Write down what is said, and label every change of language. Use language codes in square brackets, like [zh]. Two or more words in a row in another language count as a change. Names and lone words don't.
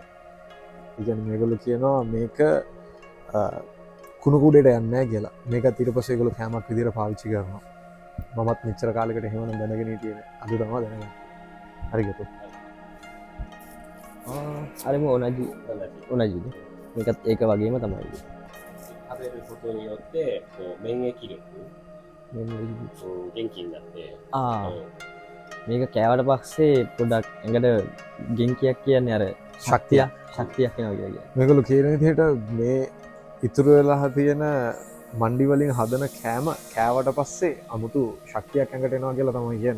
[si] ඒ කියන්නේ මේගොල්ලෝ කියනවා මේක කුණු කුඩේට යන්නේ නැහැ කියලා. මේකත් ඊට පස්සේ ඒගොල්ලෝ කැමක් විදියට පාවිච්චි කරනවා. මමත් මෙච්චර කාලයකට එහෙම නම් දැනගෙන හිටියේ නෑ. අද තමයි දැනගන්නේ. හරි ගියෝ. අරම ඕනජි මේකත් ඒක වගේම තමයි [ja] 食べることによってこう免疫力、元気になって、 [si] මේක කෑවට පස්සේ පොඩක් ඇඟට ගෙන්කියක් කියන්නේ අර ශක්තියක් එනවා කියලා. මේගොල්ලෝ කියන විදිහට මේ ඉතුරු වෙලා තියෙන මණ්ඩි වලින් හදන කෑම කෑවට පස්සේ අමුතු ශක්තියක් ඇඟට එනවා කියලා තමයි කියන්නේ.